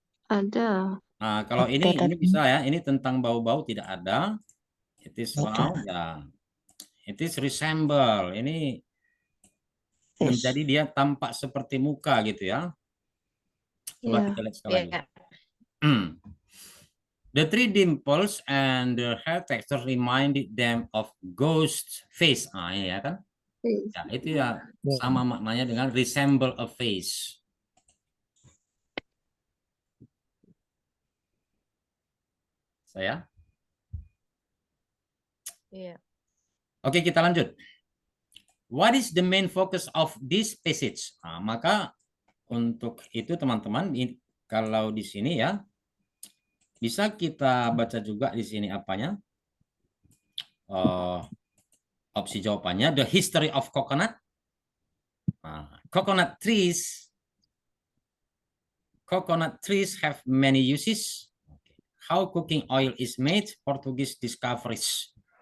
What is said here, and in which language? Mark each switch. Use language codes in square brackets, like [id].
[id] Ada. Nah, kalau ini bisa ya, ini tentang bau-bau tidak ada. [en] It is wow, ya. It is resemble. [id] Ini menjadi dia tampak seperti muka gitu ya. Coba kita lihat sekali lagi. [en] The three dimples and the hair texture reminded them of ghost face. [id] Ya kan? Ya, itu ya sama maknanya dengan resemble a face. Saya? Iya. Oke, kita lanjut. [en] What is the main focus of this passage? [id] Nah, maka untuk itu teman-teman, kalau di sini ya, bisa kita baca juga di sini apanya, opsi jawabannya, [en] the history of coconut. Coconut trees have many uses. How cooking oil is made, Portuguese discoveries.